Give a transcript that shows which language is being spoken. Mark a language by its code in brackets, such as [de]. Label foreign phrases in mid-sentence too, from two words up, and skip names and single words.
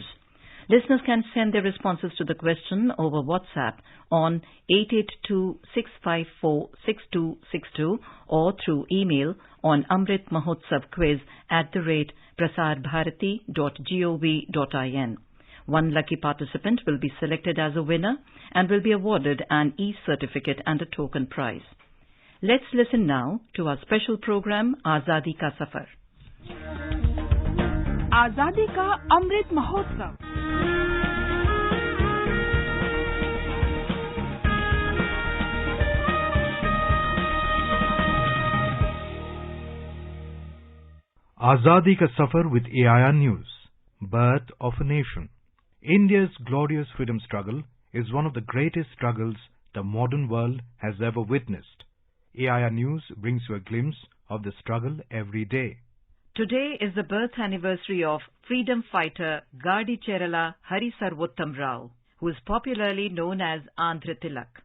[en] Listeners can send their responses to the question over WhatsApp on 882-654-6262 or through email on amritmahotsavquiz@prasarbharati.gov.in. One lucky participant will be selected as a winner and will be awarded an e-certificate and a token prize. Let's listen now to our special program Azadi Ka Safar. Azadi Ka Amrit Mahotsav. Azadi Ka Safar with AIR News. Birth of a Nation. India's glorious freedom struggle is one of the greatest struggles the modern world has ever witnessed. AIR News brings you a glimpse of the struggle every day. Today is the birth anniversary of freedom fighter Gadi Cherala Hari Sarvottam Rao, who is popularly known as Andhra Tilak.